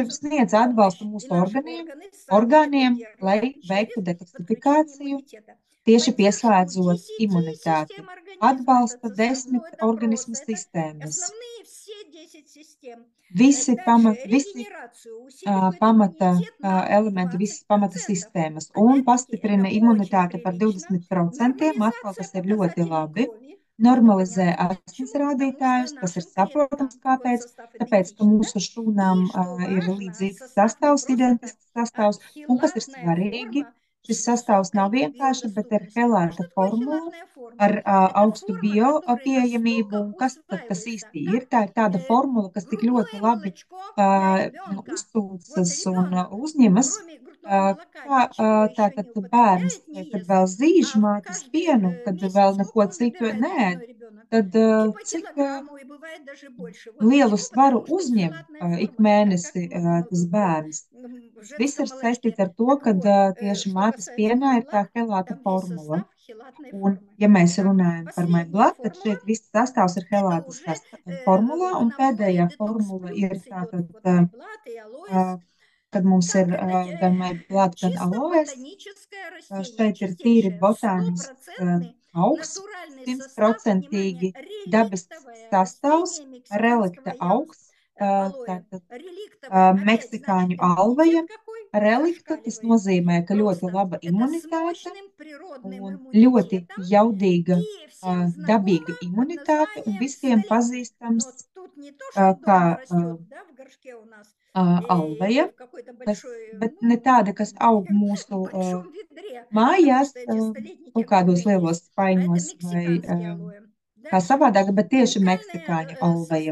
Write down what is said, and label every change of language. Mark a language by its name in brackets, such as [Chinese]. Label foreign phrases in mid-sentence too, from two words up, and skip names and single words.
[Russian] детоксикацию, [Latvian] sniedz atbalstu [Russian] помощь. И [Latvian] mūsu [Russian] наши органы сами это [Latvian] orgāniem, lai [Russian] делают [Latvian] veiktu [Russian] через подключение [Latvian] detoksifikāciju, [Russian] иммунитета. [Latvian] tieši [Russian] Поддержку [Latvian] pieslēdzot [Russian] 10 [Latvian] imunitāti. [Russian] систем организма, это [Latvian] Atbalsta 10 [Russian] составной, это [Latvian] organismu [Russian] просто, это [Latvian] sistēmas. [Russian] основные все 10 систем. [Latvian] Visi, [Russian] Дальше [Latvian] visi [Russian] регенерацию усиливает [Latvian] pamata [Russian] иммунитет на [Latvian] elementi, visas pamata [Russian] 20%. [Latvian] sistēmas un [Russian] Опять-таки, это [Latvian] pastiprina [Russian] очень [Latvian] imunitāti par [Russian] прилично. [Latvian] 20%, atkal [Russian] Нормализация [Latvian] tas ir ļoti [Russian] показателей [Latvian] labi. [Russian] крови. Это [Latvian] Normalizē [Russian] понятно [Latvian] asins [Russian] почему? Потому что [Latvian] rādītājus, tas ir [Russian] нашим [Latvian] saprotams, [Russian] предкам такой [Latvian] kāpēc. [Russian] состав [Latvian] Tāpēc, ka [Russian] идентичен, да? [Latvian] mūsu šūnām [Russian] И что [Latvian] ir [Russian] важно, [Latvian] līdzīgs [Russian] состав не [Latvian] sastāvs, [Russian] просто так, [Latvian] identisks [Russian] а [Latvian] sastāvs, un kas ir [Russian] хелатная [Latvian] svarīgi, [Russian] форма [Latvian] šis [Russian] с [Latvian] sastāvs nav [Russian] высокой [Latvian] vienkārši, bet ir [Russian] биодоступностью. Что [Latvian] helēta [Russian] такое [Latvian] formula [Russian] хелатная форма? [Latvian] ar [Russian] Это [Latvian] augstu [Russian] форма, которая настолько [Latvian] pieejamību, un kas tad tas [Russian] усваивается, [Latvian] īsti [Russian] как [Latvian] ir? Tā ir tāda formula, kas tik ļoti [Russian] грудное [Latvian] labi [Russian] молочко для ребенка. Вот [Latvian] uzsūcas un [Russian] ребенок, [Latvian] uzņemas, [Russian] кроме грудного молока, ничего еще не [Latvian] tātad bērns, [Russian] употребляет, не [Latvian] kad [Russian] ест, [Latvian] vēl zīž [Russian] а [Latvian] mātes [Russian] каждый [Latvian] pienu, kad vēl [Russian] месяц [Latvian] neko [Russian] он [Latvian] citu [Russian] набирает [Latvian] neēd, [Russian] грудной ребенок [Latvian] tad [Russian] и по [Latvian] cik [Russian] килограмму, и бывает даже больше. Вот [Latvian] lielu [Russian] почему? [Latvian] svaru [Russian] Потому что [Latvian] uzņem [Russian] хелатная [Latvian] ik [Russian] форма такая, как [Latvian] mēnesi tas bērns. [Russian] в [Latvian] Tas viss [Russian] женском [Latvian] ir [Russian] молочке. [Latvian] saistīts ar to, [Russian] Так [Latvian] ka [Russian] вот, [Latvian] tieši [Russian] что [Latvian] mātes [Russian] касается [Latvian] pienā ir tā [Russian] MyBlood, [Latvian] helāta [Russian] там весь [Latvian] formula. [Russian] состав хелатной [Latvian] Un, [Russian] формы. [Latvian] ja mēs [Russian] Так, [Latvian] runājam par [Russian] последняя [Latvian] MyBlood, tad [Russian] формула, [Latvian] šeit viss sastāvs ir [Russian] это [Latvian] helātas [Russian] уже [Latvian] formulā, un [Russian] нам [Latvian] pēdējā [Russian] входит детокс [Latvian] formula ir [Russian] плюс идет. [Latvian] tātad, [Russian] Вот MyBlood и Aloes. [Latvian] kad mums ir [Russian] Так, это [Latvian] gan MyBlood, gan [Russian] чисто [Latvian] Aloes. [Russian] ботаническое растение, [Latvian] Šeit ir tīri [Russian] чистейшее, [Latvian] botānisks [Russian] стопроцентный [Latvian] augs, [Russian] натуральный состав, внимание, [Latvian] simtprocentīgi dabisks [Russian] реликтовое [Latvian] sastāvs, [Russian] растение мексиканского [Latvian] relikta augs, [Russian] алоэ. [Latvian] tātad [Russian] Реликтовое, опять, значит, [Latvian] meksikāņu [Russian] иммунитет [Latvian] alveja. [Russian] какой [Latvian] Relikta, tas [Russian] зашкаливает. [Latvian] nozīmē, ka ļoti [Russian] Просто [Latvian] laba [Russian] это с [Latvian] imunitāte [Russian] мощным природным [Latvian] un ļoti [Russian] иммунитетом [Latvian] jaudīga, [Russian] и всем знакомо [Latvian] dabīga [Russian] под [Latvian] imunitāte un [Russian] названием [Latvian] visiem [Russian] столетний. [Latvian] pazīstams [Russian] Но тут не то, что дома [Latvian] kā [Russian] растет, да, в горшке у нас, или [Latvian] alveja, [Russian] в какой-то [Latvian] kas, [Russian] большой, [Latvian] bet ne [Russian] ну, [Latvian] tāda, kas aug mūsu [Russian] большом ведре, потому [Latvian] mājās, [Russian] что эти столетники [Latvian] kaut [Russian] в доме [Latvian] kādos [Russian] есть. [Latvian] lielos [Russian] А это [Latvian] spaiņos vai [Russian] мексиканский алоэ. [Latvian] kā [Russian] Дальше. [Latvian] savādāk, bet tieši [Russian] Уникальный [Latvian] meksikāņu alveja.